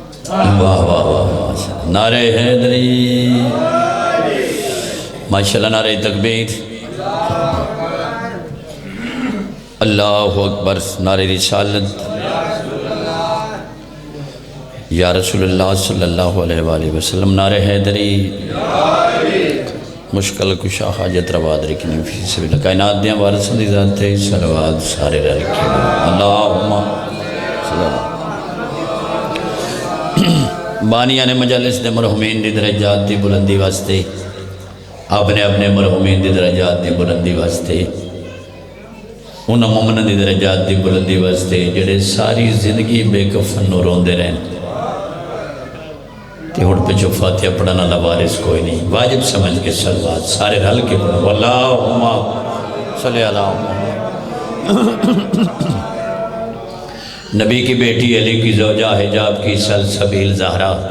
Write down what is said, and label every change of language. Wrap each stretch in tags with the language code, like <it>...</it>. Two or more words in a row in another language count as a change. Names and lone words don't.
<pa>واہ واہ واہ، نعرہ حیدری، ماشاءاللہ، نعرہ تکبیر،</pa> <ar>اللہ اکبر،</ar> <pa>نعرہ رسالت،</pa> <ar>یا رسول اللہ صلی اللہ علیہ وآلہ وسلم،</ar> <pa>نعرہ حیدری، مشکل کشا حاجت روا درکنی</pa> <ar>فی سبیل اللہ،</ar> <pa>کائنات دیاں وارثاں دی ذات ہے، صلوات سارے رل کے</pa> <ar>اللہم صلی اللہ۔</ar> <pa>بانیان مجلس دے مرحومین دی درجات دی بلندی واسطے، اپنے اپنے مرحومین دی درجات دی بلندی واسطے، انہاں مومنہ دی درجات دی بلندی واسطے جڑے ساری زندگی بے کفن نو روندے رہن کہ ہن پچھو فاتحہ پڑھنا لوارث کوئی نہیں، واجب سمجھ کے صلوات سارے رل کے پڑھو،</pa> <ar>اللہم صلی اللہ</ar> <ur>نبی کی بیٹی علی کی زوجہ حجاب کی سلسبیل زہرا،</ur>